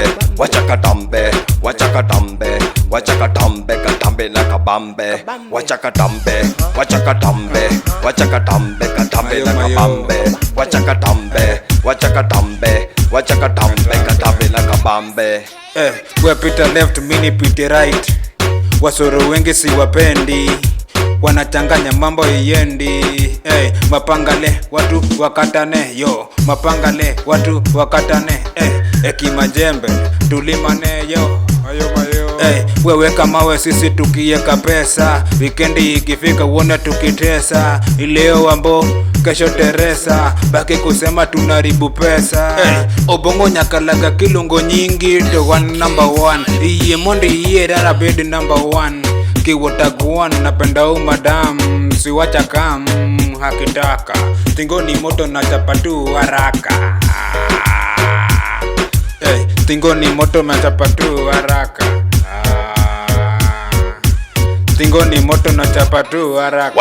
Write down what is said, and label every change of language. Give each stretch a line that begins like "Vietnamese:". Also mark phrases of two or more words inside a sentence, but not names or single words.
Swahili: Wachakatambe, wachakatambe, wachakatambe, katambe na kabambe. Wachakatambe, wachakatambe, wachakatambe, katambe na kabambe. Wachakatambe, wachakatambe, wachakatambe, katambe na kabambe. We pita left, mini pite right. Wasoro wengi si wapendi, wanachanganya mambo iendi. Mapangale watu wakatane yo, mapangale watu wakatane. Kimajembe tulimane yo, ayo mayo. Wewe kama we sisi tukieka pesa, wikendi ikifika uone tukitesa. Ileo ambo kesho Teresa, baki kusema tunaribu pesa.
Luo (Kenya and Tanzania): Obongo nyakalaga kilungo nyingi to
English: one number one.
Luo (Kenya and Tanzania): Iye monde iye dara bed
English: number one.
Swahili: Kiwataguan napenda madam, siwacha kam hakitaka. Tingo ni moto na chapatu haraka. Tingo ni moto na chapatu haraka. Tingo ni moto na chapatu haraka.